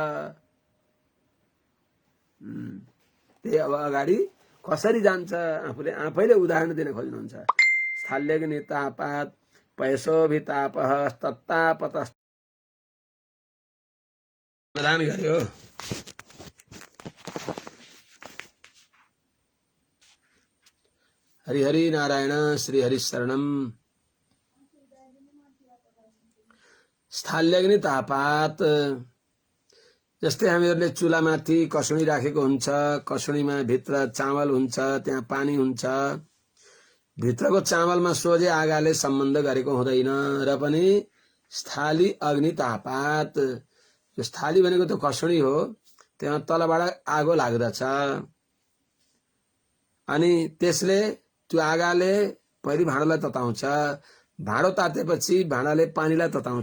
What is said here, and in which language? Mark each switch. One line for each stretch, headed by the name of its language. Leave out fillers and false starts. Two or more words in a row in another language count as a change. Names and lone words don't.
Nepali: त्यही अब अगाडि कसरी जान्छ आफैले उदाहरण दिन खोज्नुहुन्छ।
Sanskrit: स्थाल्यग्नि तापात पयसोभितापः तत्तापत
Nepali: प्रदान गर्यो।
Sanskrit: हरि हरि नारायण श्री हरि शरणम। स्थाल्यग्नि तापात,
Nepali: जस्तै हामीहरूले चुलामाथि कसुनी राखेको हुन्छ, कसुनीमा भित्र चामल हुन्छ, त्यहाँ पानी हुन्छ, भित्रको चामलमा सोझै आगाले सम्बन्ध गरेको हुँदैन र पनि
Sanskrit: स्थाली अग्नि तापात,
Nepali: यो स्थाली भनेको त कसुनी हो, त्यहाँ तलबाट आगो लाग्दछ अनि त्यसले त्यो आगाले पहिले भाँडोलाई तताउँछ, भाँडो तातेपछि भाँडाले पानीलाई तताउँछ।